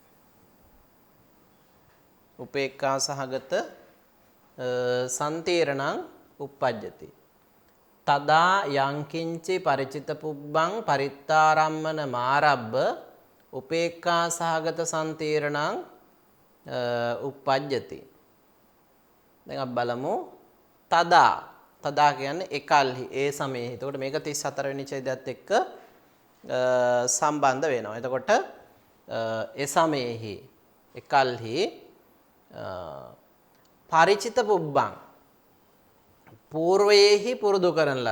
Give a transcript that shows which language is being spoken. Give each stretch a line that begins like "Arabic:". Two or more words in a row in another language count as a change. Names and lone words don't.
Pali: උපේක්ඛා සහගත සන්තීරණං uppajjati. තදා යංකින්චි පරිචිත පුබ්බං පරිත්තාරම්මන මාරබ්බ උපේක්ඛා සහගත සන්තීරණං uppajjati.
Sinhala: දැන් අපි බලමු තදා. තදා කියන්නේ එකල්හි ඒ සමයේ. එතකොට මේක 34 වෙනි ඡේදයත් එක්ක සම්බන්ධ වෙනවා. එතකොට ඒ සමයේහි එකල්හි
Pali: පරිචිත පුබ්බං
Sinhala: పూర్වයේහි පුරුදු කරන ලද.